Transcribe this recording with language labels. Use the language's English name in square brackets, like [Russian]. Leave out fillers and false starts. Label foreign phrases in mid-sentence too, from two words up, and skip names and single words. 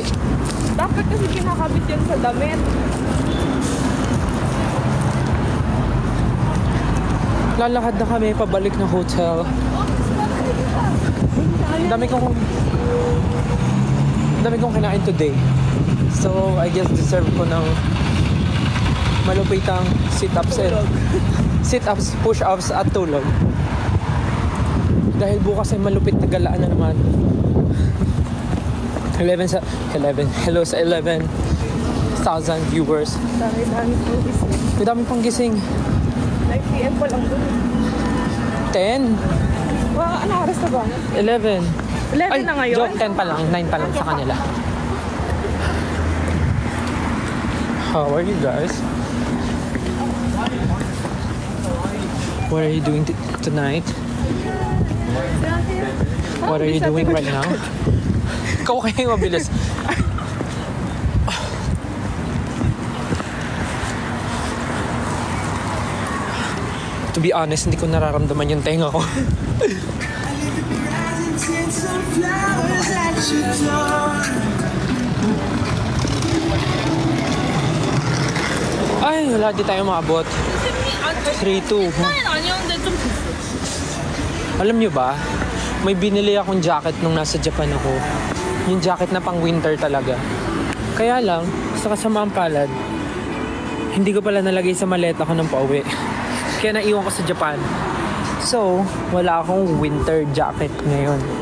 [Filipino] Dapat kasi kinakabit yan sa damit. Lalakad na kami pabalik ng hotel. Dami kong kinain today. So, [English] I guess [Filipino] deserve ko ng malupitang [English] sit-ups push-ups [Filipino] at tulog. Dahil bukas ay malupit na galaan na naman. 11. Hello sa 11,000 viewers. Dami po gising. May dami pang gising. 9 PM pa lang doon. 10, Ano oras na ba? 11. 11 na ngayon? Joke, 10 pa lang. 9 pa lang sa kanila. [English] How are you guys? What are you doing tonight? What are you doing right now? [Filipino] Ikaw kaya yung mabilis. [English] To be honest, [Filipino] hindi ko nararamdaman yung tenga ko. Ay, wala di tayo maabot. 3-2. [Korean] 아니었는데 좀 [Filipino] Alam nyo ba, may binili akong jacket nung nasa Japan ako. Yung jacket na pang winter talaga. Kaya lang, sa kasamaang palad, hindi ko pala nalagay sa maleta ko ng pauwi. Kaya naiwan ko sa Japan. So, wala akong winter jacket ngayon.